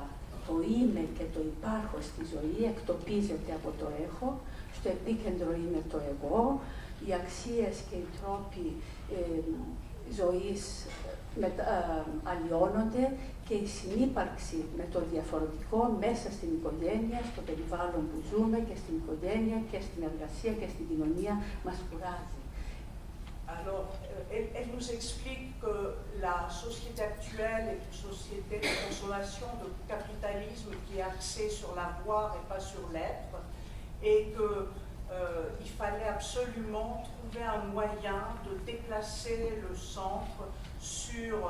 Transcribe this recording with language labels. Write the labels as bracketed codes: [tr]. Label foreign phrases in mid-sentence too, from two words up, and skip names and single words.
[el] Το είμαι και το υπάρχω στη ζωή εκτοπίζεται από το έχω, στο επίκεντρο είναι το εγώ, οι αξίες και οι τρόποι ζωής αλλοιώνονται και η συνύπαρξη με το διαφορετικό μέσα στην οικογένεια, στο περιβάλλον που ζούμε και στην οικογένεια και στην εργασία και στην κοινωνία μας κουράζει. [fr] Alors, elle nous explique que la société actuelle est une société de consommation, de capitalisme qui est axée sur l'avoir et pas sur l'être, et qu'il fallait absolument trouver un moyen de déplacer le centre sur